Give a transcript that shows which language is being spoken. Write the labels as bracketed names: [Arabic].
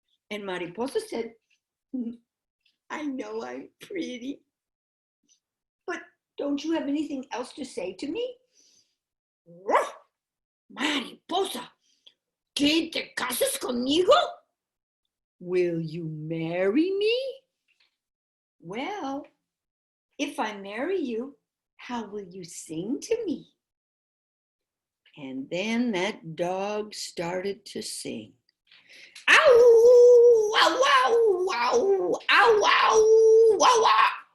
[English] And Mariposa said, I know I'm pretty, but don't you have anything else to say to me? [Spanish] Ruff, Mariposa, ¿que te casas conmigo? [English] Will you marry me? Well, if I marry you, how will you sing to me? And then that dog started to sing. Ow, wow, wow, wow, ow, wow, wow, wow.